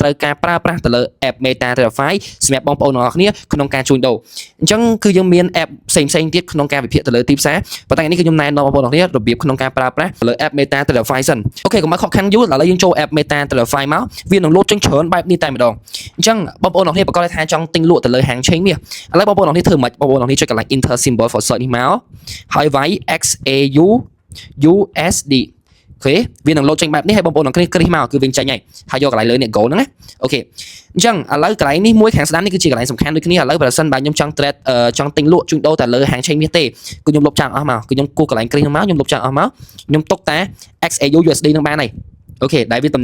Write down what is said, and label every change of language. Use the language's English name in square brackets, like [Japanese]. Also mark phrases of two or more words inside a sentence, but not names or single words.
[Khmer] ត្រូវការប្រើប្រាស់ទៅលើ app Meta Traderfy សម្រាប់បងប្អូនទាំងគ្នាក្នុងការជួញដូរអញ្ចឹងគឺយើងមាន app ផ្សេងៗទៀតក្នុងការវិភាគទៅលើទីផ្សារប៉ុន្តែថ្ងៃនេះគឺខ្ញុំណែនាំបងប្អូនទាំងគ្នារបៀបក្នុងការប្រើប្រាស់ទៅលើ app Meta Traderfy សិនអូខេកុំឲ្យខកខានយូរឥឡូវយើងចូល app Meta Traderfy មកវានឹងលោតចេញច្រើនបែបនេះតែម្ដងអញ្ចឹងបងប្អូនទាំងគ្នាប្រកាសថាចង់ទិញលក់ទៅលើហាងឆេងមាសឥឡូវបងប្អូនទាំងគ្នាធ្វើមិនបងប្អូនទាំងគ្នាចុចកន្លែង [English] enter symbol for search [Khmer] នេះមកហើយវាយ XAU USD អូខេវានឹងលោតចេញបែបនេះហើយបងប្អូនទាំងគ្នាគ្រីសមកគឺវិញចេញហើយយកកន្លែងលើនេះ go ហ្នឹងណាអូខេអញ្ចឹងឥឡូវកន្លែងនេះមួយខាងស្ដាំនេះគឺជាកន្លែងសំខាន់ដូចគ្នាឥឡូវប្រសិនបើខ្ញុំចង់ trade ចង់ទិញលក់ជួញដូរតែលើហាងឆេងមាសទេគឺខ្ញុំលុបចោលអស់មកគឺខ្ញុំគូសកន្លែងគ្រីសហ្នឹងមកខ្ញុំលុបចោលអស់មកខ្ញុំទុកតែ XAU USD ហ្នឹងបានហើយអូខេដែលវាតំ